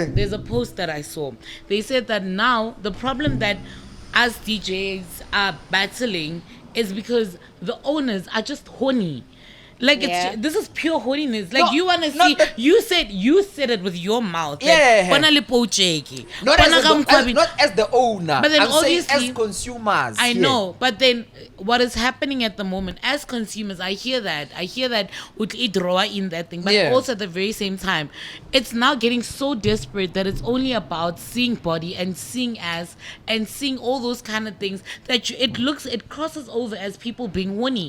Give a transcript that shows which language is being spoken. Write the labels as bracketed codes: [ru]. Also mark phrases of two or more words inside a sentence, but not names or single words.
[en] now, there's a post that I saw. They said that now the problem that us DJs are battling is because the owners are just horny. Like Yeah. this is pure horniness. Like No, you wanna not see that- you said it with your mouth. Yeah. Like, [zu] "Bona le pocheki, [en] not [zu] bona ka [en] as, [zu] mkhwabi." [en] not as the owner. But then I'm saying obviously- as consumers. I yeah. know, but then what is happening at the moment as consumers, I hear that would draw in that thing, but Yeah. also at the very same time, it's now getting so desperate that it's only about seeing body and seeing ass and seeing all those kind of things that it crosses over as people being horny.